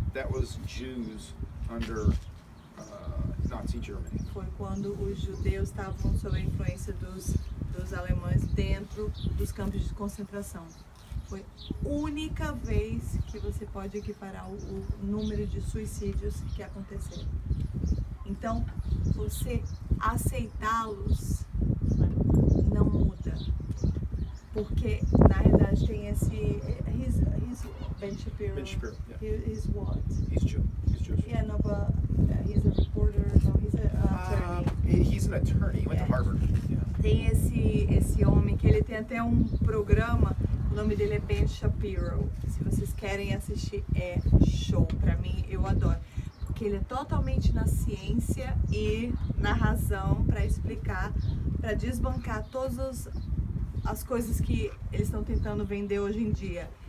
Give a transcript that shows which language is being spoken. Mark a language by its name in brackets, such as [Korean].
[English] That was Jews under Nazi Germany. [Portuguese] Foi quando os judeus estavam sob a influência dos alemães dentro dos campos de concentração. Foi a única vez que você pode equiparar o número de suicídios que aconteceram. Então, você aceitá-los não muda. Porque, na verdade, tem esse... [English] He's Ben Shapiro. Ben Shapiro, yeah. He's what? He's Jewish. Yeah, no, but he's a reporter, no, he's an attorney. He's an attorney. He went to Harvard. Yeah. [Portuguese] Tem esse homem que ele tem até um programa, o nome dele é Ben Shapiro. Se vocês querem assistir, é show. Pra mim, eu adoro. Porque ele é totalmente na ciência e na razão para explicar, para desbancar todas as coisas que eles estão tentando vender hoje em dia.